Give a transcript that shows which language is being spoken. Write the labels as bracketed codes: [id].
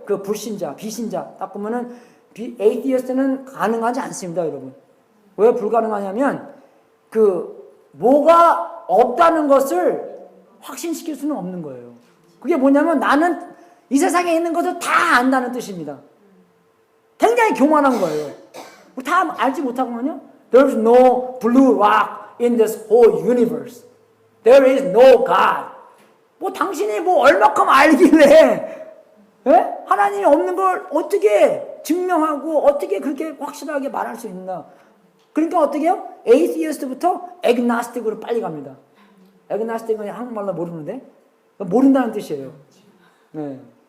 [ko] 그 불신자, 비신자. 딱 보면은 atheist는 가능하지 않습니다, 여러분. 왜 불가능하냐면, 뭐가 없다는 것을 확신시킬 수는 없는 거예요. 그게 뭐냐면, 나는 이 세상에 있는 것을 다 안다는 뜻입니다. 굉장히 교만한 거예요. 다 알지 못하고만요. [en] There's no blue rock in this whole universe. There is no God. [ko] 뭐 당신이 뭐 얼마큼 알길래, 예? 하나님이 없는 걸 어떻게 증명하고 어떻게 그렇게 확실하게 말할 수 있나? 그러니까 어떻게 해요? atheist부터 agnostic으로 빨리 갑니다. agnostic은 한국말로 모르는데, 모른다는 뜻이에요. 네.